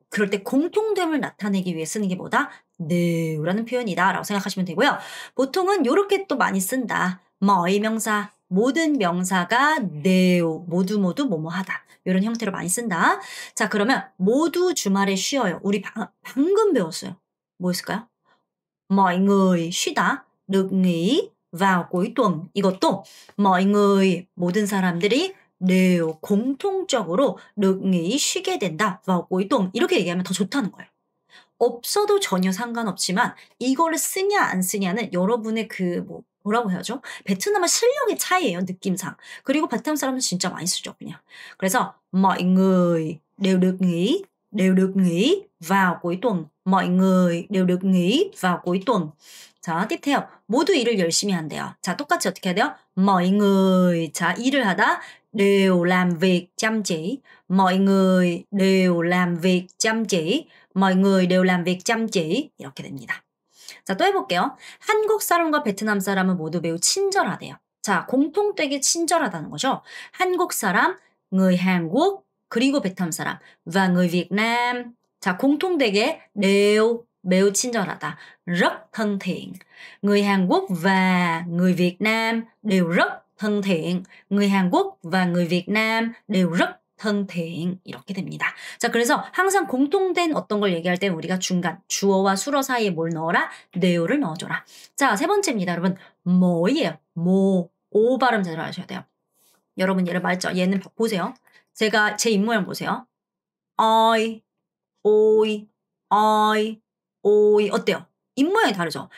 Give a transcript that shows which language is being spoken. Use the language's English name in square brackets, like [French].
[Korean] 그럴 때 공통됨을 나타내기 위해 쓰는 게 뭐다? 네라는 표현이다 라고 생각하시면 되고요. 보통은 요렇게 또 많이 쓴다. mọi 명사, 모든 명사가 네오, 모두 뭐뭐하다. 이런 형태로 많이 쓴다. 자, 그러면 모두 주말에 쉬어요. 우리 방금 배웠어요. 뭐였을까요? [Vietnamese] mọi người [Korean] 쉬다, [Vietnamese] được nghỉ vào cuối tuần. [Korean] 이것도 mọi người, 모든 사람들이 đều 공통적으로 được nghỉ 쉬게 된다. [Vietnamese] vào cuối tuần. [Korean] 이렇게 얘기하면 더 좋다는 거예요. 없어도 전혀 상관없지만 이거를 쓰냐 안 쓰냐는 여러분의 뭐라고 해야죠? 베트남어 실력의 차이예요, 느낌상. 그리고 베트남 사람은 진짜 많이 쓰죠, 그냥. [Vietnamese] 그래서 mọi người đều được nghỉ vào cuối tuần. mọi người đều được nghỉ vào cuối tuần. 자, tiếp theo. [Korean] 모두 일을 열심히 한대요. 자, 똑같이 어떻게 해야 돼요? [Vietnamese] mọi người. [Korean] 자, 일을 하다 [Vietnamese] đều làm việc chăm chỉ. mọi người đều làm việc chăm chỉ. mọi người đều làm việc chăm chỉ. [Korean] 이렇게 됩니다. 자, 또 해볼게요. 한국 사람과 베트남 사람은 모두 매우 친절하대요. 자, 공통되게 친절하다는 거죠. 한국 사람, [Vietnamese] người Hàn Quốc, [Korean] 그리고 베트남 사람, [Vietnamese] và người Việt Nam. [Korean] 자, 공통되게 đều 매우 친절하다. [Vietnamese] rất thân thiện. Người Hàn Quốc và người Việt Nam đều rất thân thiện. Người Hàn Quốc và người Việt Nam đều rất thân thiện. [Korean] 이렇게 됩니다. 자, 그래서 항상 공통된 어떤 걸 얘기할 때 우리가 중간 주어와 수어 사이에 뭘 넣어라? 네오를 넣어줘라. 자, 세 번째입니다. 여러분, 뭐예요? 뭐, 오 발음 잘 하셔야 돼요. 여러분 얘를 말죠. 얘는 보세요. 제가 제 입모양 보세요. 어이, 오이, 어이, 오이 어때요? 입모양이 다르죠?